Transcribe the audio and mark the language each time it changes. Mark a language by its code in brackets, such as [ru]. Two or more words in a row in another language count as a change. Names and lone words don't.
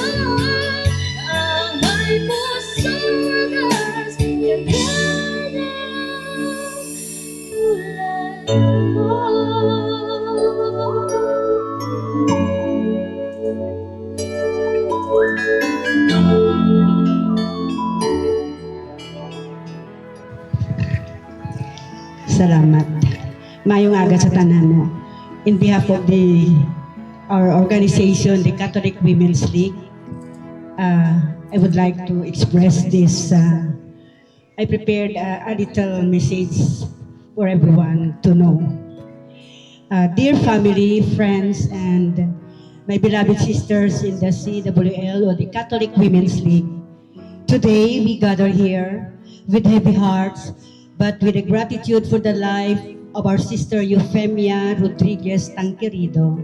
[tl] Ang may pusong alas, ganyan ang tulad mo. Salamat. [hil] Mayong aga sa tanan mo. [en] In behalf of our organization, the Catholic Women's League, I would like to express this. I prepared a little message for everyone to know. Dear family, friends, and my beloved sisters in the CWL or the Catholic Women's League, today we gather here with heavy hearts, but with a gratitude for the life of our sister Eufemia Rodriguez Tanquerido.